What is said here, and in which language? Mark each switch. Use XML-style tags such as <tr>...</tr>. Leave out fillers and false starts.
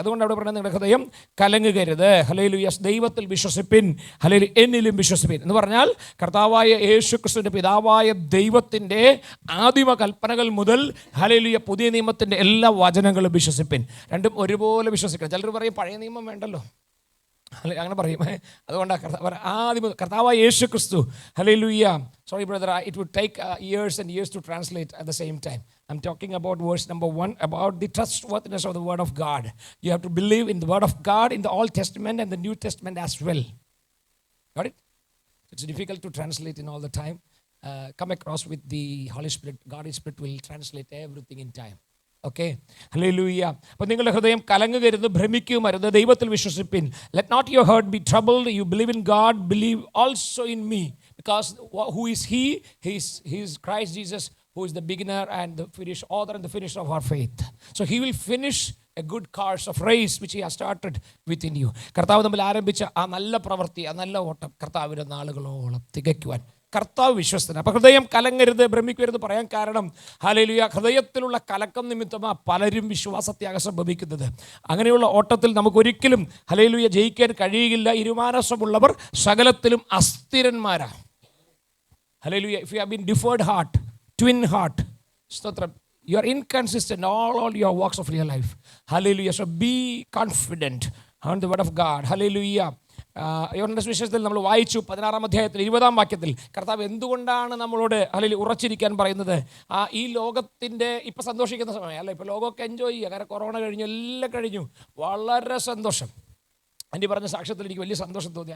<ml>അതുകൊണ്ട് അവിടെ പറയുന്നത് നിങ്ങളുടെ ഹൃദയം കലങ്ങുകരുത്. ഹല്ലേലൂയ. ദൈവത്തിൽ വിശ്വസിപ്പിൻ, ഹല്ലേലൂയ എന്നിലും വിശ്വസിപ്പിൻ എന്ന് പറഞ്ഞാൽ കർത്താവായ യേശുക്രിസ്തുവിൻ്റെ പിതാവായ ദൈവത്തിൻ്റെ ആദിമ കൽപ്പനകൾ മുതൽ ഹല്ലേലൂയ പുതിയ നിയമത്തിൻ്റെ എല്ലാ വചനങ്ങളും വിശ്വസിപ്പിൻ. രണ്ടും ഒരുപോലെ വിശ്വസിക്കണം. ചിലർ പറയും പഴയ നിയമം വേണ്ടല്ലോ, അങ്ങനെ പറയും. അതുകൊണ്ടാണ് ആദ്യം കർത്താവായ യേശുക്രിസ്തു hallelujah.</ml> <en>Sorry brother, it would take years and years to translate at the same time. I'm talking about verse number 1 about the trustworthiness of the word of God. You have to believe in the word of God in the Old Testament and the New Testament as well. Got it? It's difficult to translate in all the time. Come across with the Holy Spirit. God's Spirit will translate everything in time. Okay, hallelujah.</en> <ml>അപ്പോൾ നിങ്ങളുടെ ഹൃദയം കലങ്ങുകരുത്, ഭ്രമിക്കുകയും അരുത്. ദൈവത്തിൽ വിശ്വസിപ്പിൻ.</ml> <en>Let not your heart be troubled. You believe in God, believe also in me. Because who is he? He is Christ Jesus, who is the beginner and the author and the finisher of our faith. So he will finish a good course of race which he has started within you.</en> <ml>കർത്താവ് തമ്മിൽ ആരംഭിച്ച ആ നല്ല പ്രവൃത്തി, ആ നല്ല ഓട്ടം കർത്താവിൻ്റെ നാളുകളോളം തികയ്ക്കുവാൻ കർത്താവ് വിശ്വസ്തനാണ്. അപ്പോൾ ഹൃദയം കലങ്ങരുത്, ഭ്രമിക്കരുത് പറയാൻ കാരണം ഹല്ലേലൂയ ഹൃദയത്തിലുള്ള കലക്കം നിമിത്തമാണ് പലരും വിശ്വാസത്യാഗം സംഭവിക്കുന്നത്. അങ്ങനെയുള്ള ഓട്ടത്തിൽ നമുക്കൊരിക്കലും ഹല്ലേലൂയ ജയിക്കാൻ കഴിയുകയില്ല. ഇരുമാനസമുള്ളവർ സകലത്തിലും അസ്ഥിരന്മാരാണ്. Hallelujah.</ml> <en>If you have been deferred heart, twin heart, stotram, you are inconsistent all your walks of your life. Hallelujah. So be confident on the word of God. Hallelujah.</en> <ml>യോഹന്നാന്റെ സുവിശേഷത്തിൽ നമ്മൾ വായിച്ചു 16-ാം അധ്യായത്തിൽ 20-ാം വാക്യത്തിൽ കർത്താവ് എന്തുകൊണ്ടാണ് നമ്മളോട് ഹല്ലേലൂയ ഉറച്ചിരിക്കാൻ പറയുന്നത്? ഈ ലോകത്തിൻ്റെ ഇപ്പം സന്തോഷിക്കുന്ന സമയം അല്ല, ഇപ്പോൾ ലോകമൊക്കെ എൻജോയ് ചെയ്യുക. കാരണം കൊറോണ കഴിഞ്ഞു, എല്ലാം കഴിഞ്ഞു, വളരെ സന്തോഷം. ആൻറ്റി പറഞ്ഞ സാക്ഷ്യത്തിൽ എനിക്ക് വലിയ സന്തോഷം തോന്നി.</ml>